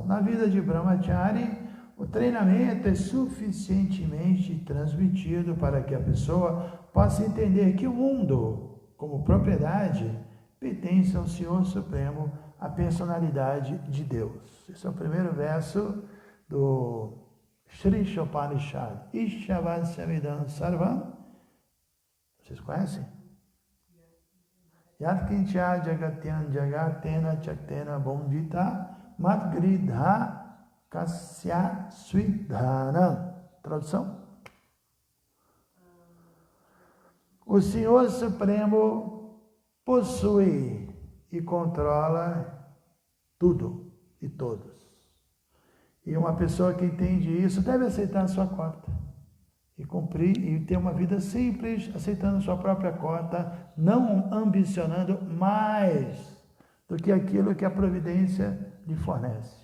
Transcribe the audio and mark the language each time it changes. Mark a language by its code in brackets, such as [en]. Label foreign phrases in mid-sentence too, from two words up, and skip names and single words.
[pt] Na vida de Brahmachari, o treinamento é suficientemente transmitido para que a pessoa possa entender que o mundo, como propriedade, pertence ao Senhor Supremo, a personalidade de Deus. Esse é o primeiro verso do Shri Upanishad. [sa] ईशावास्यविदम् सर्वम्. [pt] Vocês conhecem? [sa] यत्किञ्च जगत्यां जगतेन त्यक्तेन भुञ्जीथा मा गृधः कस्य स्विद्धनम्. [pt] Tradução? O Senhor Supremo possui e controla tudo e todos. E uma pessoa que entende isso deve aceitar a sua cota e cumprir e ter uma vida simples, aceitando sua própria cota, não ambicionando mais do que aquilo que a providência lhe fornece.